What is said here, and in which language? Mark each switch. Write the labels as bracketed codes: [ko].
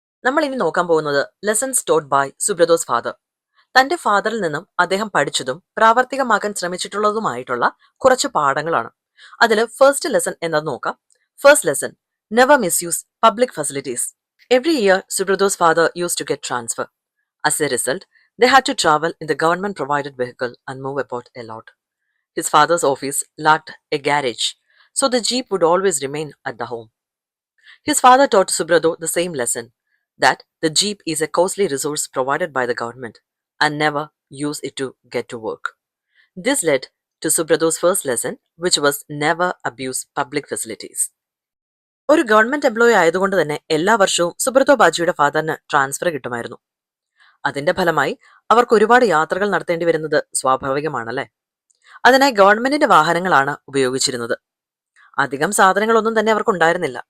[ml] നമ്മൾ ഇനി നോക്കാൻ പോകുന്നത് [en] Lessons taught by Subrato's father. [ml] തന്റെ ഫാദറിൽ നിന്നും അദ്ദേഹം പഠിച്ചതും പ്രാവർത്തികമാക്കാൻ ശ്രമിച്ചിട്ടുള്ളതുമായിട്ടുള്ള കുറച്ച് പാഠങ്ങളാണ്. അതിൽ ഫസ്റ്റ് ലെസൺ എന്നത് നോക്കാം. First lesson, [en] Never misuse public facilities. Every year Subrato's father use to get transfer. As a result, they had to travel in the government provided vehicle and move about a lot. His father's office lacked a garage, so the jeep would always remain at the home. His father taught Subrado the same lesson, that the jeep is a costly resource provided by the government and never use it to get to work. This led to Subrado's first lesson, which was never abuse public facilities. [ml] ഒരു government employee ആയതുകൊണ്ട് തന്നെ എല്ലാ വർഷവും Subroto ബാജിയുടെ ഫാദറിന് transfer കിട്ടുമായിരുന്നു. അതിന്റെ ഫലമായി അവർക്ക് ഒരുപാട് യാത്രകൾ നടത്തേണ്ടി വരുന്നത് സ്വാഭാവികമാണല്ലേ? അതിനായി ഗവൺമെന്റിന്റെ വാഹനങ്ങളാണ് ഉപയോഗിച്ചിരുന്നത്. അധികം സാധനങ്ങളൊന്നും തന്നെ അവർക്ക് ഉണ്ടായിരുന്നില്ല.